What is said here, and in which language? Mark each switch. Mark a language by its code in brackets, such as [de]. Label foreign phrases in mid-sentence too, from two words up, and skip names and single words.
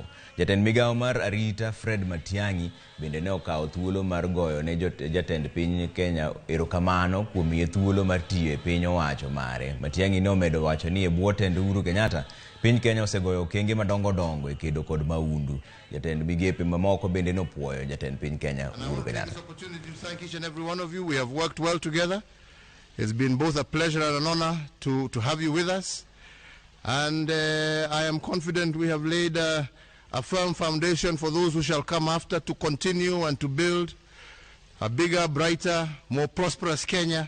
[luo] Jatend migawo mar arita Fred Matiang'i bende ne okawo thuolo mar goyo ne jatend piny Kenya erokamano kuom miye thuolo mar tiyo e piny owacho mare. Matiang'i ne omedo wacho ni e bwo tend Uhuru Kenyatta piny Kenya osegoyo okenge madongo e kedo kod maundu. Jatend migepe mamoko bende no puoyo jatend piny Kenya Uhuru Kenyatta. [en] This opportunity to thank each and every one of you. We have worked well together. It's been both a pleasure and an honor to have you with us. And I am confident we have laid a firm foundation for those who shall come after to continue and to build a bigger, brighter, more prosperous Kenya.